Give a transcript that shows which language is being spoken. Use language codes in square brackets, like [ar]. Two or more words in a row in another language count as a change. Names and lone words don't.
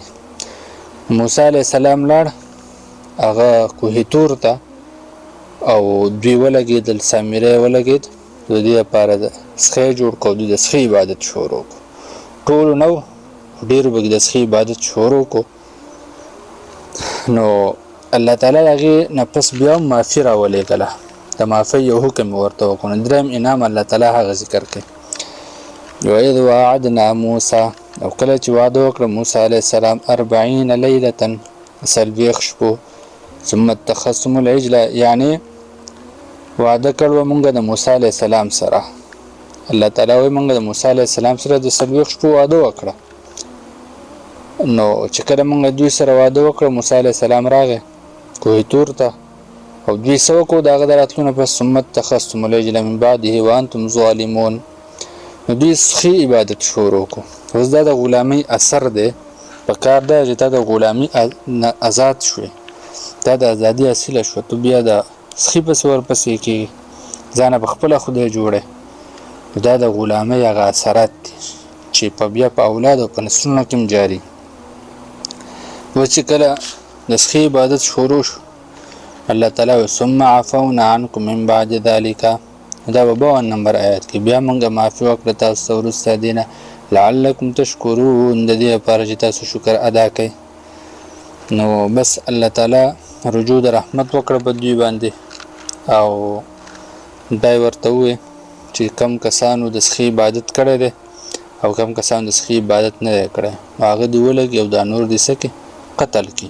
[ps] موسی علیه السلام لاړ هغه کوه تور ته او دوی ولګېدل، سامری ولګېد، د دې لپاره د سخی جوړ کړو، د سخی عبادت شروع کړو. ټولو نو ډېرو به د سخی عبادت شروع کړو. نو الله تعالی هغې نه پس بیا هم معافي راولېږله، د معافۍ یو حکم ورته وکړو. دریم انعام الله تعالی هغه ذکر کوي [ar] وَإِذْ وَاعَدْنَا مُوسَى [ps] او کله چې وعده وکړه موسی [ar] علیه السلام [ps] 40 لیلة 40 شپو [ar] ثم اتخذتم العجل، [ps] یعنی وعده کړو مونږ د موسی [ar] علیه السلام [ps] سره. الله تعالی وایي مونږ د موسی [ar] علیه السلام [ps] سره د 40 شپو وعده وکړه. نو چې کله مونږ دوی سره وعده وکړه موسی [ar] علیه السلام [ps] راغی کوه تور ته او دوی څه وکړو د هغه د راتلو نه پس [ar] ثم اتخذتم العجل من بعده وانتم ظالمون، [ps] نو دوی سخی عبادت شروع کړو. اوس دا د غلامۍ اثر دی، په کار دی چې تا د غلامۍ آزاد شوې، دا د ازادي حاصله شوه، تو بیا د سخي پسې ورپسې کېږي، ځانه په خپله خدای جوړی. دا د غلامۍ هغه اثرات دي چې په بیا په اولاد او په نسلونو کې هم جاري. اوس چې کله د سخي عبادت شروع شو الله تعالی [ar] ثم عفونا عنکم من بعد ذلك، [ps] دا په 52 نمبر آیات کې بیا موږ معافي وکړه تاسو ته وروسته دې نه [ar] لعلکم تشکرون، [ps] د دې لپاره چې تاسو شکر ادا کړئ. نو بس الله تعالی رجوع د رحمت وکړه په دوی باندې او دا ورته ووایي چې کم کسانو د سخي عبادت کړی دی او کم کسانو د سخي عبادت نه دی کړی، هغه دې ولګي او دا نور دې څه کړي قتل کړي.